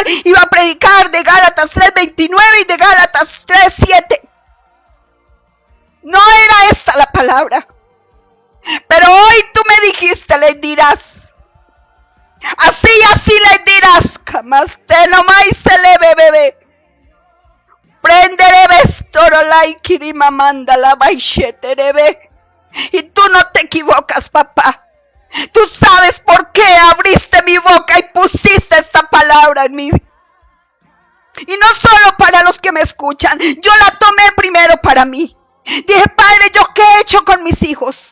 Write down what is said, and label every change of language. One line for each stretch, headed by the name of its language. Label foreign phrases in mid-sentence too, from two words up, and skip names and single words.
Spanish: Iba a predicar de Gálatas 3:29 y de Gálatas 3:7. No era esta la palabra. Pero hoy tú me dijiste, les dirás. Así les dirás. Jamás te no más se le bebé. Prenderé vestoro laikiri mamanda la baixeterebe. Y tú no te equivocas, papá. Tú sabes por qué abriste mi boca y pusiste esta palabra en mí. Y no solo para los que me escuchan. Yo la tomé primero para mí. Dije, Padre, ¿yo qué he hecho con mis hijos?